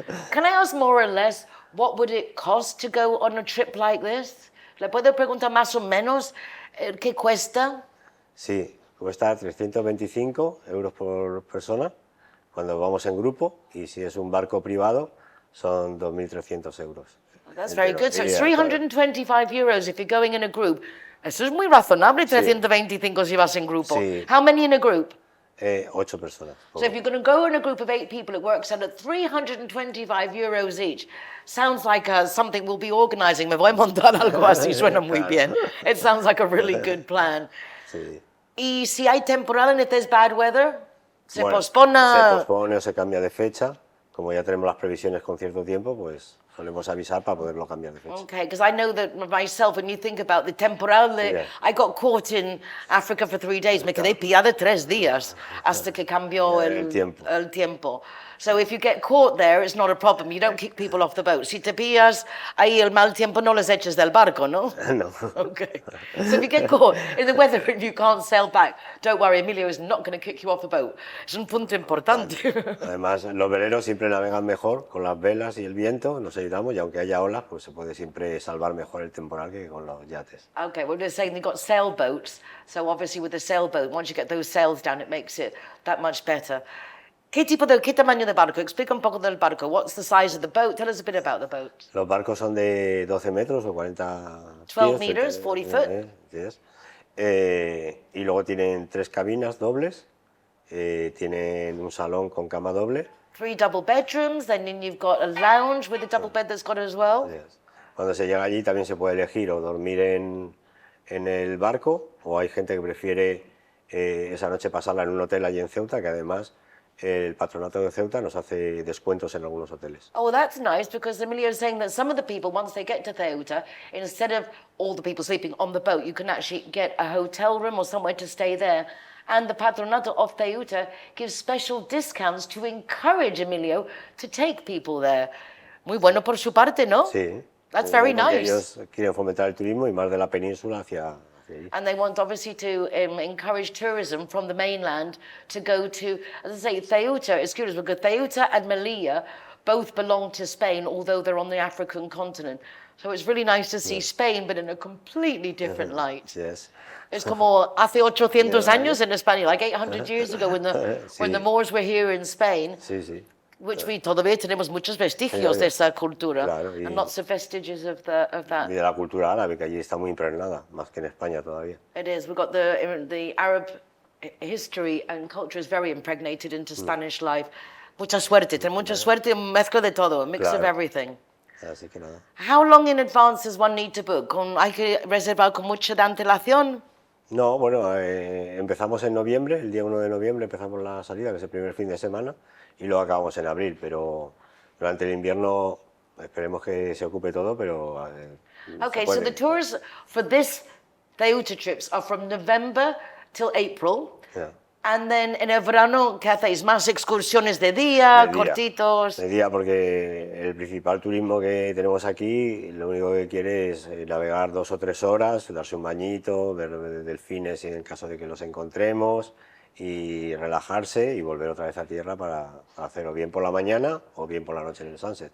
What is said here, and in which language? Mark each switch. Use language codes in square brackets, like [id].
[en] Can I ask more or less, what would it cost to go on a trip like this? [es] ¿Le puedo preguntar más o menos qué cuesta? Sí, cuesta 325 euros por persona cuando vamos en grupo, y si es un barco privado son 2.300 euros. [en] That's very good. So it's 325 euros if you're going in a group. [es] Eso es muy razonable, 325 si vas en grupo. Sí. [en] How many in a group? [es] 8 personas. [en] So if you're going to go in a group of 8 people, it works out at 325 euros each. Sounds like something we'll be organizing. [es] Me voy a montar algo así, suena muy bien. [en] It sounds like a really good plan. [es] Sí. Y si hay temporal and if there's bad weather, se Bueno, pospone. Se pospone o se cambia de fecha. Como ya tenemos las previsiones con cierto tiempo, pues solemos avisar para poderlo cambiar de fecha. [en] Okay, because I know that myself, when you think about the temporal, I got caught in Africa for 3 days. [es] Me quedé pillada 3 días hasta que cambió el tiempo. [en] So if you get caught there, it's not a problem. You don't kick people off the boat. Si te pillas ahí el mal tiempo, no les eches del barco, ¿no? [es] No. [en] Okay. So if you get caught in the weather and you can't sail back, don't worry, Emilio is not going to kick you off the boat. [es] Es un punto importante. Además, los veleros siempre navegan mejor con las velas y el viento, nos ayudamos, y aunque haya olas, pues se puede siempre salvar mejor el temporal que con los yates. [en] Okay, well, they're saying they've got sailboats. So obviously with the sailboat, once you get those sails down, it makes it that much better. ¿Qué tamaño de barco? Explica un poco del barco. What's the size of the boat? Tell us a bit about the boat. [es] Los barcos son de 12 metros o 40 [en] 12 meters, 40 foot. Yes. [es] Y luego tienen 3 cabinas dobles, tienen un salón con cama doble. [en] 3 double bedrooms, then you've got a lounge with a double bed that's got it as well. Yes. [es] Cuando se llega allí también se puede elegir o dormir en el barco, o hay gente que prefiere esa noche pasarla en un hotel allí en Ceuta, que además el patronato de Ceuta nos hace descuentos en algunos hoteles. [en] Oh, that's nice, because Emilio is saying that some of the people, once they get to Ceuta, instead of all the people sleeping on the boat, you can actually get a hotel room or somewhere to stay there. And the patronato of Ceuta gives special discounts to encourage Emilio to take people there. [es] Muy bueno por su parte, ¿no? Sí. [en] That's very nice. [es] Ellos quieren fomentar el turismo y más de la península hacia allí. [en] And they want obviously to encourage tourism from the mainland to go to, as I say, Ceuta, excuse me, because Ceuta and Melilla both belong to Spain, although they're on the African continent. So it's really nice to see Spain, but in a completely different light. Yes. Es como hace 800 años en España, like 800 years ago when the Moors were here in Spain. [es] Sí, sí. Which we todavía tenemos muchos vestigios de esa cultura, claro, [en] and lots of vestiges of that. [es] Y de la cultura árabe, que allí está muy impregnada, más que en España todavía. [en] It is. We've got the Arab history and culture is very impregnated into Spanish life. [es] Mucha suerte, ten mucha suerte, mezcla de todo, a mix of everything. Así que nada. [en] How long in advance does one need to book? [es] ¿Hay que reservar con mucha de antelación? No, bueno, empezamos en noviembre, el día 1 de noviembre empezamos la salida, que es el primer fin de semana, y luego acabamos en abril, pero durante el invierno esperemos que se ocupe todo, pero... [en] Okay, so the tours for this Ceuta trips are from November till April. Yeah. [es] And then en el verano, ¿qué hacéis? ¿Más excursiones de día, cortitos? De día, porque el principal turismo que tenemos aquí, lo único que quiere es navegar 2 o 3 horas, darse un bañito, ver delfines en caso de que los encontremos, y relajarse y volver otra vez a tierra para hacerlo bien por la mañana o bien por la noche en el sunset.